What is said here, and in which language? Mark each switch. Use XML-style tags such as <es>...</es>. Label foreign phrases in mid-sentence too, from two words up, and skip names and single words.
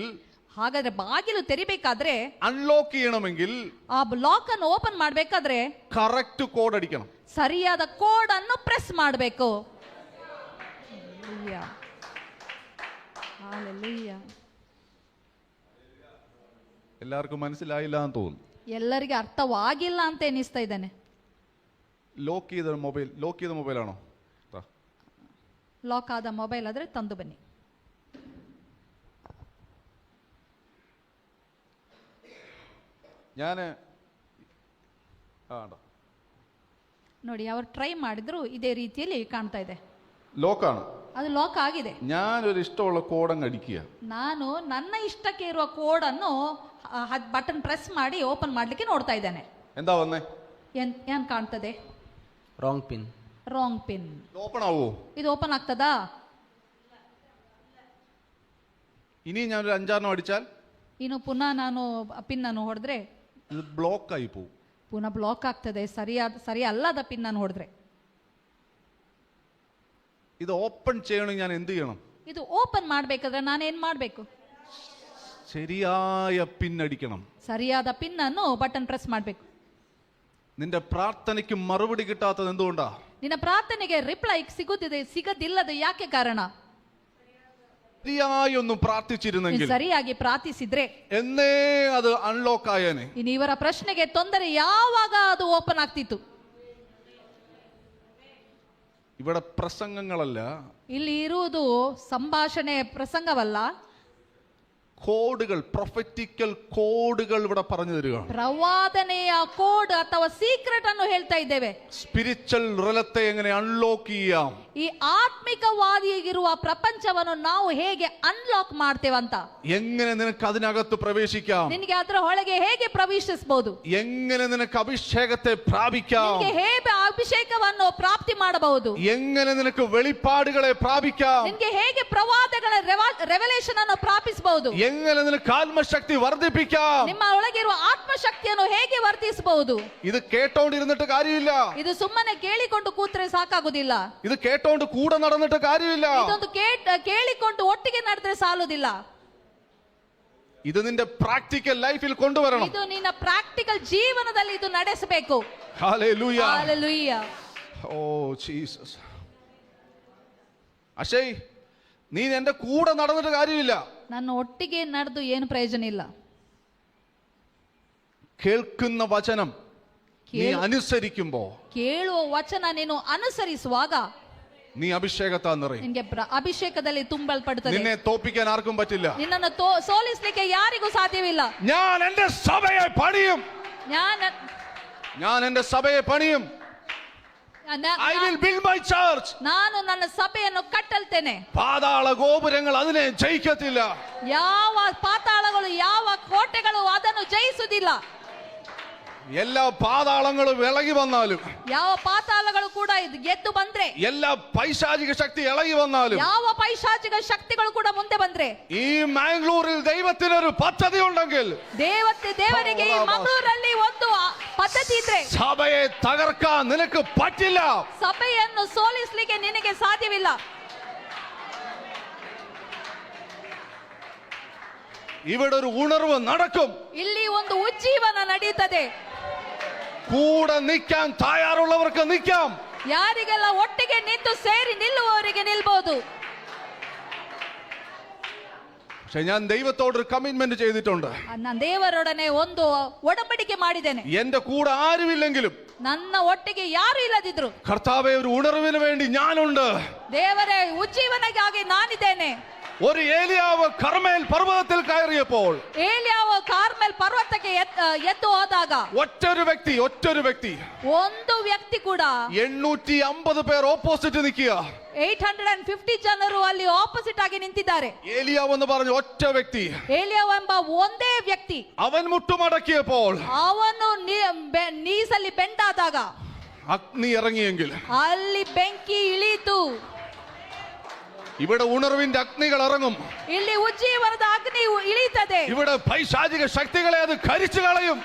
<kn>ಹಾಗಾದ್ರೆ ಬಾಗಿಲು ತೆರಿಬೇಕಾದ್ರೆ,</kn> <ml>അൺലോക്ക് ചെയ്യണമെങ്കിൽ</ml> <kn>ಆ ಲಾಕ್ ಅನ್ನು ಓಪನ್ ಮಾಡ್ಬೇಕಾದ್ರೆ</kn> <en>correct code</en> <ml>അടിക്കണം.</ml> <kn>ಸರಿಯಾದ ಕೋಡ್ ಅನ್ನು ಪ್ರೆಸ್ ಮಾಡಬೇಕು.</kn> <ml>എല്ലാവർക്കും മനസ്സിലായില്ല എന്ന് തോന്നുന്നു.</ml> <kn>ಎಲ್ಲರಿಗೆ ಅರ್ಥವಾಗಿಲ್ಲ ಅಂತ ಎನಿಸ್ತಾ ಇದ್ದಾನೆ.</kn> <ml>ലോക്ക് ചെയ്ത മൊബൈലാണോ?</ml> <kn>ಲಾಕ್ ಆದ ಮೊಬೈಲ್ ಆದ್ರೆ ತಂದು ಬನ್ನಿ.</kn> <ml>ഞാൻ</ml> <kn>ನೋಡಿ, ಅವರು ಟ್ರೈ ಮಾಡಿದ್ರು, ಇದೇ ರೀತಿಯಲ್ಲಿ ಕಾಣ್ತಾ ಇದೆ.</kn> <ml>ലോക്കാണ്.</ml> <kn>ಅದು ಲಾಕ್ ಆಗಿದೆ.</kn> <ml>ഞാനൊരു ഇഷ്ടമുള്ള കോഡങ്ങ് അടിക്കുക.</ml> <kn>ನಾನು ನನ್ನ ಇಷ್ಟಕ್ಕೆ ಇರುವ ಕೋಡ್ ಅನ್ನು</kn> <en>button press</en> <kn>ಮಾಡಿ ಓಪನ್ ಮಾಡ್ಲಿಕ್ಕೆ ನೋಡ್ತಾ ಇದ್ದಾನೆ.</kn> <ml>എന്താ വന്നേ?</ml> <kn>ಏನ್ ಕಾಣ್ತದೆ?</kn> <en>wrong pin. wrong pin.</en> <ml>ഓപ്പൺ ആവോ?</ml> <kn>ಇದು ಓಪನ್ ಆಗ್ತದಾ?</kn> <ml>ഇനി ഞാനൊരു 5-6 അടിച്ചാൽ</ml> <kn>ಇನ್ನು ಪುನಃ ನಾನು ಪಿನ್ ಅನ್ನು ಹೊಡೆದ್ರೆ</kn> <ml>ഇത് ബ്ലോക്ക് ആയി പോകും.</ml> <kn>ಪುನಃ ಬ್ಲಾಕ್ ಆಗ್ತದೆ. ಸರಿ ಅಲ್ಲದ ಪಿನ್ ಅನ್ನು ಹೊಡೆದ್ರೆ.</kn> <ml>ഇത് ഓപ്പൺ ചെയ്യണമെങ്കിൽ ഞാൻ എന്ത് ചെയ്യണം?</ml> <kn>ಇದು ಓಪನ್ ಮಾಡ್ಬೇಕಾದ್ರೆ ನಾನು ಏನ್ ಮಾಡ್ಬೇಕು?</kn> <ml>ശരിയായ പിൻ അടിക്കണം.</ml> <kn>ಸರಿಯಾದ ಪಿನ್ ಅನ್ನು</kn> <en>button press</en> <kn>ಮಾಡ್ಬೇಕು.</kn> <ml>നിന്റെ പ്രാർത്ഥനയ്ക്ക് മറുപടി കിട്ടാത്തത് എന്തുകൊണ്ടാ?</ml> <kn>ನಿನ್ನ ಪ್ರಾರ್ಥನೆಗೆ ರಿಪ್ಲೈ ಸಿಗದಿಲ್ಲದ ಯಾಕೆ ಕಾರಣ?</kn> <ml>ശരിയായി ഒന്നും പ്രാർത്ഥിച്ചിരുന്നെങ്കിൽ,</ml> <kn>ಸರಿಯಾಗಿ ಪ್ರಾರ್ಥಿಸಿದ್ರೆ</kn> <ml>എന്നേ അത് അൺലോക്ക് ആയേനെ.</ml> <kn>ಇನ್ನು ಇವರ ಪ್ರಶ್ನೆಗೆ ತೊಂದರೆ ಯಾವಾಗ ಅದು ಓಪನ್ ಆಗ್ತಿತ್ತು?</kn> <ml>ഇവിടെ പ്രസംഗങ്ങളല്ല,</ml> <kn>ಇಲ್ಲಿ ಇರುವುದು ಸಂಭಾಷಣೆ, ಪ್ರಸಂಗವಲ್ಲ.</kn> <ml>കോഡുകൾ,</ml> <en>prophetical codes</en> <ml>ഇവിടെ പറഞ്ഞു തരിക.</ml> <kn>ಪ್ರವಾದನೆಯ ಕೋಡ್ ಅಥವಾ ಸೀಕ್ರೆಟ್ ಅನ್ನು ಹೇಳ್ತಾ ಇದ್ದೇವೆ.</kn> <en>spiritual realm</en> <ml>എങ്ങനെ അൺലോക്ക് ചെയ്യാം,</ml> <kn>ಈ ಆತ್ಮಿಕವಾದಿಗಿರುವ ಪ್ರಪಂಚವನ್ನು ನಾವು ಹೇಗೆ ಅನ್ಲಾಕ್ ಮಾಡ್ತೇವಂತ,</kn> <ml>എങ്ങനെ നിനക്ക് അതിനകത്ത് പ്രവേശിക്കാം,</ml> <kn>ನಿನಗೆ ಅದರ ಒಳಗೆ ಹೇಗೆ ಪ್ರವೇಶಿಸಬಹುದು,</kn> <ml>എങ്ങനെ നിനക്ക് അഭിഷേകത്തെ പ്രാപിക്കാം,</ml> <kn>ನಿನಗೆ ಹೇಗೆ ಅಭಿಷೇಕವನ್ನು ಪ್ರಾಪ್ತಿ ಮಾಡಬಹುದು,</kn> <ml>എങ്ങനെ നിനക്ക് വെളിപ്പാടുകളെ പ്രാപിക്കാം,</ml> <kn>ನಿನಗೆ ಹೇಗೆ ಪ್ರವಾದಗಳ ರೆವಲೇಷನ್ ಅನ್ನು ಪ್ರಾಪಿಸಬಹುದು,</kn> <ml>എങ്ങനെ നിനക്ക് ആത്മശക്തി വർദ്ധിപ്പിക്കാം.</ml> <kn>ನಿಮ್ಮ ಒಳಗಿರುವ ಆತ್ಮಶಕ್ತಿಯನ್ನು ಹೇಗೆ ವರ್ಧಿಸಬಹುದು.</kn> <ml>ഇത് കേട്ടോണ്ടിരുന്നിട്ട് കാര്യമില്ല.</ml> <kn>ಇದು ಸುಮ್ಮನೆ ಕೇಳಿಕೊಂಡು ಕೂತ್ರೆ ಸಾಕಾಗುದಿಲ್ಲ.</kn> <ml>ഇത് കേട്ടോണ്ട് കൂടെ നടന്നിട്ട് കാര്യമില്ല.</ml> <kn>ಇದೊಂದು ಕೇಳಿಕೊಂಡು ಒಟ್ಟಿಗೆ ನಡೆದ್ರೆ ಸಾಲುದಿಲ್ಲ.</kn> <ml>ഇത് നിന്റെ</ml> <en>practical life</en> <ml>കൊണ്ടുവരണം.</ml> <kn>ಇದು ನಿನ್ನ ಪ್ರಾಕ್ಟಿಕಲ್ ಜೀವನದಲ್ಲಿ ಇದು ನಡೆಸಬೇಕು.</kn> <ml>ഹല്ലേലൂയ.</ml> <kn>ಹಲ್ಲೆಲೂಯ.</kn> <ml>ഓ ജീസസ്. അശയ്, നീ എന്റെ കൂടെ നടന്നിട്ട് കാര്യമില്ല.</ml> <kn>ನನ್ನ ಒಟ್ಟಿಗೆ ನಡೆದು ಏನು ಪ್ರಯೋಜನ ಇಲ್ಲ.</kn> <ml>കേൾക്കുന്ന വചനം നീ അനുസരിക്കുമ്പോ,</ml> <kn>ಕೇಳುವ ವಚನ ನೀನು ಅನುಸರಿಸುವಾಗ</kn> <ml>നീ അഭിഷേകത്താ നിറയും.</ml> <kn>ನಿನಗೆ ಅಭಿಷೇಕದಲ್ಲಿ ತುಂಬಲ್ಪಡುತ್ತದೆ.</kn> <ml>നിന്നെ തോപ്പിക്കാൻ ആർക്കും പറ്റില്ല.</ml> <kn>ನಿನ್ನನ್ನು ಸೋಲಿಸಲಿಕ್ಕೆ ಯಾರಿಗೂ ಸಾಧ್ಯವಿಲ್ಲ.</kn> <ml>ഞാൻ എന്റെ സഭയെ പണിയും. ഞാൻ എന്റെ സഭയെ പണിയും.</ml> <en>I will build my church.</en> <kn>ನಾನು ನನ್ನ ಸಭೆಯನ್ನು ಕಟ್ಟಲ್ತೇನೆ.</kn> <ml>പാതാള ഗോപുരങ്ങൾ അതിനെ ജയിക്കത്തില്ല.</ml> <kn>ಯಾವ ಪಾತಾಳಗಳು, ಯಾವ ಕೋಟೆಗಳು ಅದನ್ನು ಜಯಿಸುವುದಿಲ್ಲ.</kn> <ml>എല്ലാ പാതാളങ്ങളും ഇളകി വന്നാലും,</ml> <kn>ಯಾವ ಪಾತಾಳಗಳು ಕೂಡ ಗೆದ್ದು ಬಂದ್ರೆ,</kn> <ml>എല്ലാ പൈശാചിക ശക്തി ഇളകി വന്നാലും,</ml> <kn>ಯಾವ ಪೈಶಾಚಿಕ ಶಕ್ತಿಗಳು ಕೂಡ ಮುಂದೆ ಬಂದ್ರೆ,</kn> <ml>ഈ മാംഗ്ലൂരിൽ ദൈവത്തിനൊരു പദ്ധതി ഉണ്ടെങ്കിൽ,</ml> <kn>ದೇವರಿಗೆ ಈ ಮಂಗಳೂರಲ್ಲಿ ಒಂದು ಪದ್ಧತಿ ಇದ್ರೆ,</kn> <ml>സഭയെ തകർക്കാൻ നിനക്ക് പറ്റില്ല.</ml> <kn>ಸಭೆಯನ್ನು ಸೋಲಿಸಲಿಕ್ಕೆ ನಿನಗೆ ಸಾಧ್ಯವಿಲ್ಲ.</kn> <ml>ഇവിടെ ഒരു ഉണർവ് നടക്കും.</ml> <kn>ಇಲ್ಲಿ ಒಂದು ಉಜ್ಜೀವನ ನಡೆಯುತ್ತದೆ.</kn> <ml>കൂടെ നിൽക്കാൻ തയ്യാറുള്ളവർക്ക് നിൽക്കാം.</ml> <kn>ಯಾರಿಗೆಲ್ಲ ಒಟ್ಟಿಗೆ ನಿಂತು ಸೇರಿ ನಿಲ್ಲುವವರಿಗೆ ನಿಲ್ಬಹುದು.</kn> <ml>പക്ഷെ ഞാൻ ദൈവത്തോടൊരു കമ്മിറ്റ്മെന്റ് ചെയ്തിട്ടുണ്ട്.</ml> <kn>ನಾನು ದೇವರೊಡನೆ ಒಂದು ಒಡಂಬಡಿಕೆ ಮಾಡಿದ್ದೇನೆ.</kn> <ml>എന്റെ കൂടെ ആരുമില്ലെങ്കിലും,</ml> <kn>ನನ್ನ ಒಟ್ಟಿಗೆ ಯಾರು ಇಲ್ಲದಿದ್ರು,</kn> <ml>കർത്താവേ ഒരു ഉണർവിന് വേണ്ടി ഞാനുണ്ട്.</ml> <kn>ದೇವರೇ ಉಜ್ಜೀವನಕ್ಕಾಗಿ ನಾನಿದ್ದೇನೆ.</kn> <ml>ഒരു ഏലിയാവ് കർമേൽ പർവ്വതത്തിൽ കയറിയപ്പോൾ</ml> <kn>ಏಲಿಯಾವು ಕಾರ್ಮೆಲ್ ಪರ್ವತಕ್ಕೆ ಎದ್ದು ಹೋದಾಗ</kn> <ml>ഒറ്റൊരു വ്യക്തി</ml> <kn>ಒಂದು ವ್ಯಕ್ತಿ ಕೂಡ</kn> <ml>850 പേർ ഓപ്പോസിറ്റ് നിൽക്കുക.</ml> <kn>850 ಜನರು ಅಲ್ಲಿ ಆಪೋಸಿಟ್ ಆಗಿ ನಿಂತಿದ್ದಾರೆ.</kn> <ml>ഏലിയാവ് എന്ന് പറഞ്ഞ ഒറ്റ വ്യക്തി,</ml> <kn>ಏಲಿಯಾವು ಎಂಬ ಒಂದೇ ವ್ಯಕ್ತಿ,</kn> <ml>അവൻ മുട്ടുമടക്കിയപ്പോൾ</ml> <kn>ಅವನು ನೀಸಲ್ಲಿ ಬೆಂಡಾದಾಗ</kn> <ml>അഗ്നി ഇറങ്ങിയെങ്കിൽ</ml> <kn>ಅಲ್ಲಿ ಬೆಂಕಿ ಇಳಿಯಿತು.</kn> <ml>ഇവിടെ ഉണർവിന്റെ അഗ്നികൾ ഇറങ്ങും.</ml> <kn>ಇಲ್ಲಿ ಉಜ್ಜೀವನದ ಅಗ್ನಿ ಇಳಿಯುತ್ತದೆ.</kn> <ml>ഇവിടെ പൈശാചിക ശക്തികളെ അത് കരിച്ചു കളയും.</ml>